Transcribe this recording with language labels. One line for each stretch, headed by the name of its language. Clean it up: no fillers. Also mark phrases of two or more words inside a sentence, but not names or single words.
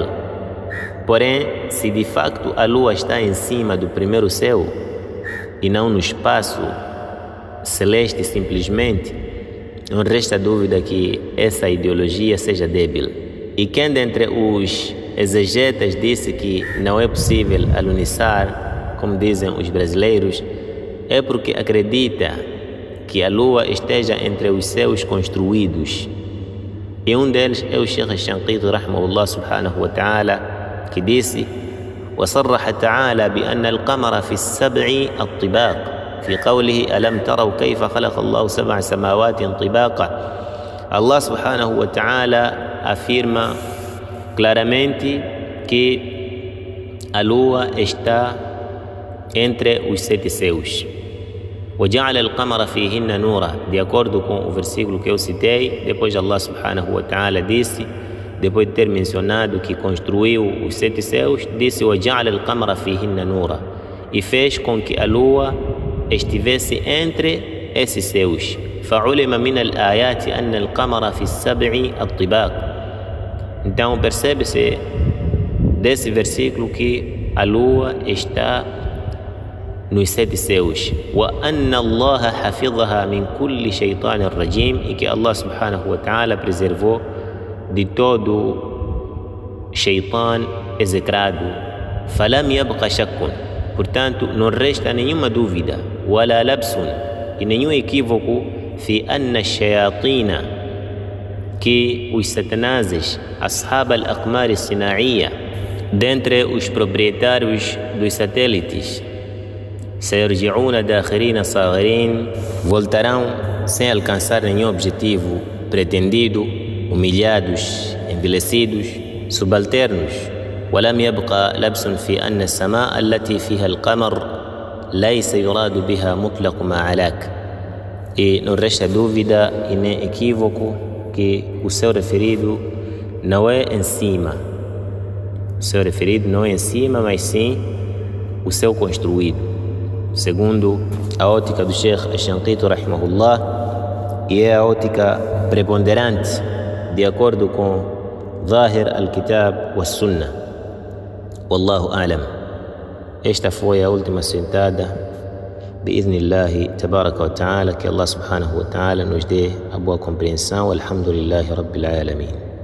Portuguese: Porém, se de facto a Lua está em cima do primeiro céu e não no espaço celeste simplesmente, não resta dúvida que essa ideologia seja débil. E quem dentre os exegetas disse que não é possível alunissar, como dizem os brasileiros, é porque acredita que a Lua esteja entre os céus construídos. E um deles é o Sheikh Shanqiti
Arabic: رحمه الله سبحانه وتعالى,
Portuguese: que disse:
Arabic: وصرح تعالى بأن القمر في السبع الطباق في قوله ألم تروا كيف خلق الله 7 سماوات طباقا. الله سبحانه وتعالى
Portuguese: afirma claramente que a Lua está entre os 7 céus.
Arabic: وجعل القمر فيهن نورا.
Portuguese: De acordo com o versículo que eu citei, depois
Arabic: الله سبحانه وتعالى
Portuguese: disse, depois de ter mencionado que construiu os 7 céus, disse:
Arabic: وجعل القمر فيهن نورا.
Portuguese: E fez com que a Lua estivesse entre esses céus.
Arabic: فعلم من الآيات أن القمر في السبع الطباق.
Portuguese: Então percebe-se desse versículo que a Lua está nos 7 céus.
Arabic: وأن الله حفظها من كل شيطان رجيم.
Portuguese: E que
Arabic: الله سبحانه وتعالى
Portuguese: preservou de todo shaitan execrado.
Arabic: فلم يبق شك.
Portuguese: Portanto, não resta nenhuma dúvida,
Arabic: ولا لبس,
Portuguese: e nenhum equívoco,
Arabic: في أن الشياطين,
Portuguese: que os satanases,
Arabic: أصحاب الأقمار الصناعية,
Portuguese: dentre os proprietários dos satélites,
Arabic: سيرجعون داخرين صاغرين,
Portuguese: voltarão sem alcançar nenhum objetivo pretendido, humilhados, envelhecidos, subalternos.
Arabic: ولم يبقى لبس في أن السماء التي فيها القمر ليس يراد بها مطلق ما علاك.
Portuguese: E não resta dúvida e nem equívoco que o céu referido não é em cima. O céu referido não é em cima, mas sim o céu construído, segundo a ótica do Sheikh Shanqiti rahimahullah, e é a ótica preponderante de acordo com
Arabic: ظاهر الكتاب والسنة. والله أعلم.
Portuguese: Esta foi a última sentada.
Arabic: بإذن الله تبارك وتعالى, que الله سبحانه وتعالى
Portuguese: nos dê a boa compreensão.
Arabic: الحمد لله رب العالمين.